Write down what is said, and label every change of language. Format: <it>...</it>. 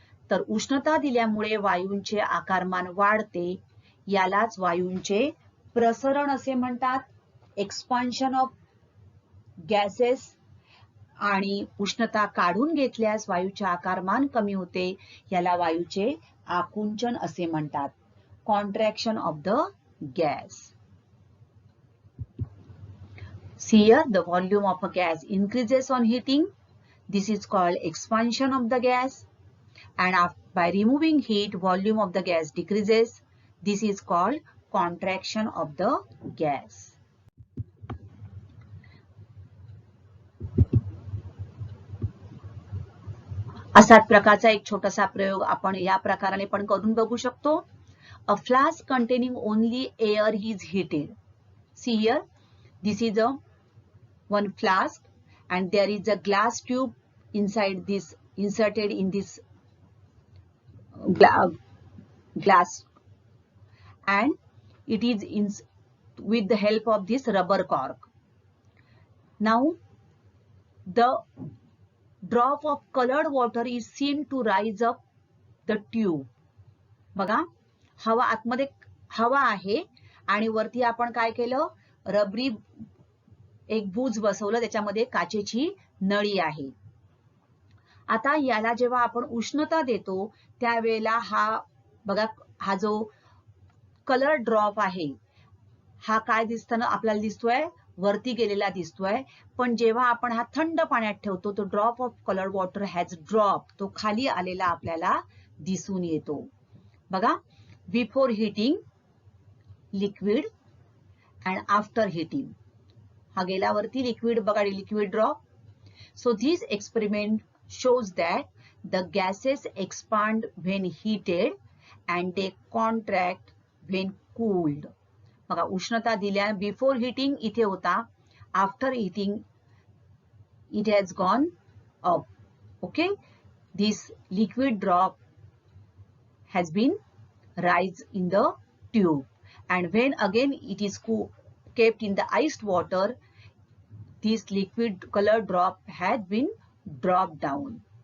<mr>तर उष्णता दिल्यामुळे वायूंचे आकारमान वाढते, यालाच वायूंचे प्रसरण असे म्हणतात,</mr> <en>Expansion of gases.</en> <mr>आणि उष्णता काढून घेतल्यास वायूचे आकारमान कमी होते, याला वायूचे आकुंचन असे म्हणतात,</mr> <en>Contraction of the gas. See here, the volume of a gas increases on heating. This is called expansion of the gas. And by removing heat, volume of the gas decreases. This is called contraction of the gas.</en> <mr>असाच प्रकारचा एक छोटासा प्रयोग आपण या प्रकाराने पण करून बघू शकतो.</mr> <en>A flask containing only air is heated. See here, this is a one flask and there is a glass tube inside this, inserted in this glass, and it is with the help of this rubber cork. Now the drop of colored water is seen to rise up the tube.</en> <mr>बघा, हवा आतमध्ये हवा आहे आणि वरती आपण काय केलं, रबरी एक बूज बसवलं, त्याच्यामध्ये काचेची नळी आहे. आता याला जेव्हा आपण उष्णता देतो त्यावेळेला हा बघा, हा जो कलर ड्रॉप आहे हा काय दिसताना आपल्याला दिसतोय, वरती गेलेला दिसतोय. पण जेव्हा आपण हा थंड पाण्यात ठेवतो तो</mr> <en>drop of colour water has drop,</en> <mr>तो खाली आलेला आपल्याला दिसून येतो.</mr> <en>बघा, before heating liquid and after heating,</en> <mr>हा गेल्यावरती</mr> <en>Liquid, बघा liquid drop. So this experiment shows that the gases expand when heated and they contract when cooled.</en> <mr>बघा, उष्णता दिल्या,</mr> <en>before heating</en> <mr>इथे होता,</mr> <en>After heating it has gone up. Okay, this liquid drop has been rise in the tube, and when again it is kept in the iced water, this liquid color drop had been dropped down.</en>